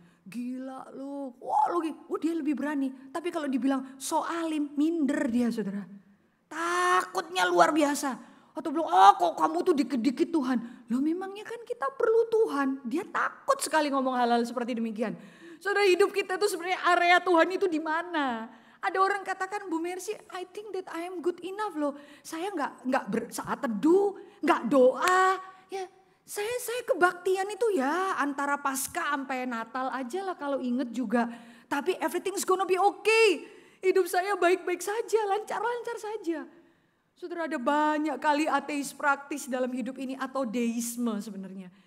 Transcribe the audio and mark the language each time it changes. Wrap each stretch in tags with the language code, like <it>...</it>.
<id>Gila lu. Wah lu dia lebih berani. Tapi kalau dibilang so alim minder dia saudara. Takutnya luar biasa. Atau bilang kok kamu tuh dikit-dikit Tuhan. Loh memangnya kan kita perlu Tuhan. Dia takut sekali ngomong hal-hal seperti demikian. Saudara hidup kita itu sebenarnya area Tuhan itu di mana? Ada orang katakan</id> <en>Bu Mercy, I think that I am good enough</en> <id>loh. Saya nggak saat teduh, nggak doa. Ya, saya kebaktian itu ya antara Paskah sampai Natal aja lah kalau inget juga. Tapi</id> <en>everything's gonna be okay.</en> <id>Hidup saya baik-baik saja, lancar-lancar saja. Saudara ada banyak kali ateis praktis dalam hidup ini atau deisme sebenarnya.</id>